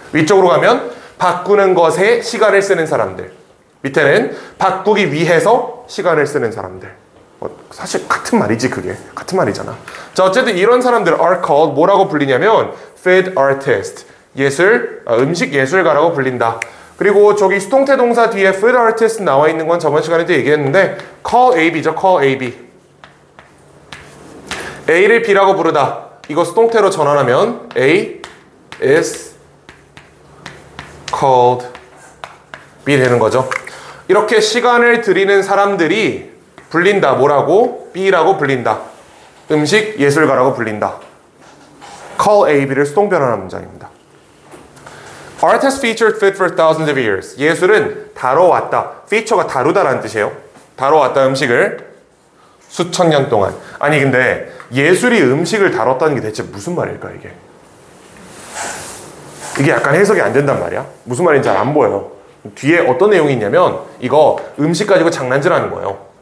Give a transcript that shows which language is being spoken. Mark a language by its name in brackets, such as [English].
[Korean] 위쪽으로 가면 바꾸는 것에 시간을 쓰는 사람들 밑에는 바꾸기 위해서 시간을 쓰는 사람들 사실 같은 말이지 그게 같은 말이잖아. 자 어쨌든 이런 사람들 [English] are called [Korean] 뭐라고 불리냐면 food artist 음식 예술가라고 불린다. 그리고 저기 수동태 동사 뒤에 food artist 나와 있는 건 저번 시간에도 얘기했는데 call AB죠. call AB A를 B라고 부르다. 이거 수동태로 전환하면 A is called B 되는 거죠. 이렇게 시간을 들이는 사람들이 불린다. 뭐라고? B라고 불린다. 음식 예술가라고 불린다. call AB를 수동 변환한 문장입니다. [English] Art has featured food for thousands of years. [Korean] 예술은 다뤄왔다. feature가 다루다라는 뜻이에요. 다뤄왔다 음식을 수천 년 동안. 아니 근데 예술이 음식을 다뤘다는 게 대체 무슨 말일까 이게? 이게 약간 해석이 안 된단 말이야. 무슨 말인지 잘 안 보여요. 뒤에 어떤 내용이 있냐면 이거 음식 가지고 장난질하는 거예요.